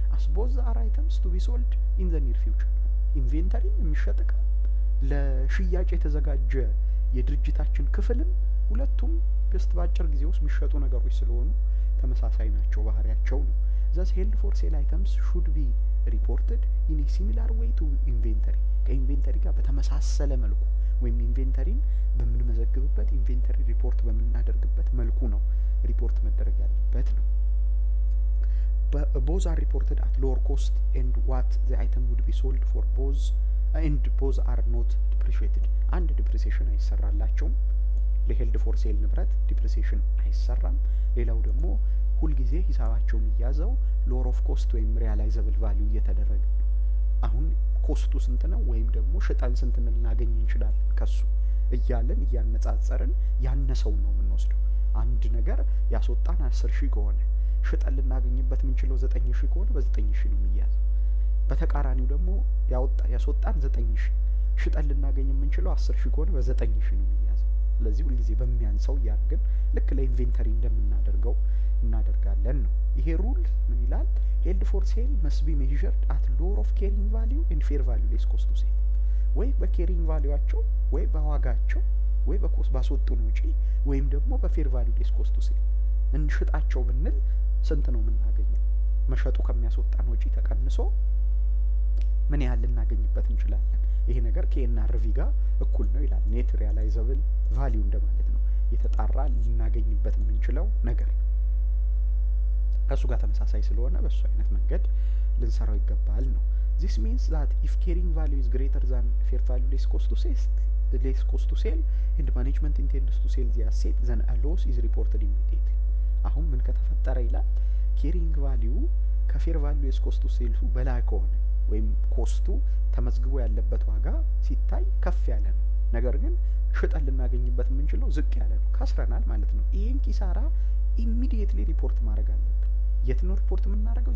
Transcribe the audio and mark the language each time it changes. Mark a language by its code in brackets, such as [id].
[en] አስ ቦዝ አር አይተምስ ቱ ቢ ሶልድ ኢን ዘ ኒር ፊውቸር። [am] ኢንቬንተሪ የሚሸጥ እቃ ለሽያጭ የተዘጋጀ የድርጅታችን ክፍልም ሁለቱም ጀስት በአጭር ጊዜ ውስጥ የሚሸጡ ነገሮች ስለሆኑ ተመሳሳይ ናቸው ባህሪያቸው ነው። [en] thus held for sale items should be reported in a similar way to inventory. [am] ከኢንቬንተሪ ጋር በተመሳሰለ መልኩ ወይም ኢንቬንተሪን በምንመዘግብበት ኢንቬንተሪ ሪፖርት በምናደርግበት መልኩ ነው ሪፖርት መደረግ ያለበት ነው። [en] both are reported at lower cost and what the item would be sold for both and both are not depreciated. [am] አንድ ዲፕሪሲዬሽን አይሰራላቸውም። ለሄልድ ፎር ሴል ንብረት ዲፕሪሲዬሽን አይሰራም። ሌላው ደግሞ ሁልጊዜ ሂሳባቸው የሚያዘው ሎር ኦፍ ኮስት ወይም ሪያላይዘብል ቫልዩ እየተደረገ ነው። አሁን ኮስቱ ስንት ነው ወይም ደግሞ ሽጠን ስንት ልናገኝ እንችላለን ከሱ እያለን እያነጻጸርን ያነሰው ነው የምንወስደው። አንድ ነገር ያስወጣን 10,000 ከሆነ ሽጠን ልናገኝበት የምንችለው 9,000 ከሆነ በ9,000 ነው የሚያዘው። በተቃራኒው ደግሞ ያስወጣን 9,000 ሽጠን ልናገኝ የምንችለው 10,000 ከሆነ በ9,000 ነው የሚያዘው። ስለዚህ ሁልጊዜ በሚያንሰው እያደረግን ልክ ለኢንቬንተሪ እንደምናደርገው እናደርጋለን ነው። ይሄ ሩል ምን ይላል? [en] ሄልድ ፎር ሴል መስት ቢ ሜዥርድ አት ሎር ኦፍ ኬሪንግ ቫልዩ ኤንድ ፌር ቫልዩ ሌስ ኮስት ቱ ሴል። [am] ወይ በኬሪንግ ቫልዩአቸው ወይ በዋጋቸው ወይ በኮስት ባስወጡን ውጪ ወይም ደግሞ በፌር ቫልዩ ሌስ ኮስት ቱ ሴል እንሽጣቸው ብንል ስንት ነው የምናገኘው? መሸጡ ከሚያስወጣን ውጪ ተቀንሶ ምን ያህል ልናገኝበት እንችላለን? ይሄ ነገር ከኤንአርቪ ጋር እኩል ነው ይላል። ኔት ሪያላይዘብል ቫልዩ እንደማለት ነው። የተጣራ ልናገኝበት የምንችለው ነገር ከሱ ጋር ተመሳሳይ ስለሆነ በሱ አይነት መንገድ ልንሰራው ይገባል ነው። [en] this means that if carrying value is greater than fair value less cost to sell and management intends to sell the asset then a loss is reported immediately. [am] አሁን ምን ከተፈጠረ ይላል? carrying value ከፌር ቫልዩ less cost to sell በላይ ከሆነ ወይም ኮስቱ ተመዝግቦ ያለበት ዋጋ ሲታይ ከፍ ያለ ነው፣ ነገር ግን ሽጠን ልናገኝበት የምንችለው ዝቅ ያለ ነው፣ ከስረናል ማለት ነው። ይሄን ኪሳራ ኢሚዲየትሊ ሪፖርት ማድረግ አለብን። የት ነው ሪፖርት የምናደርገው?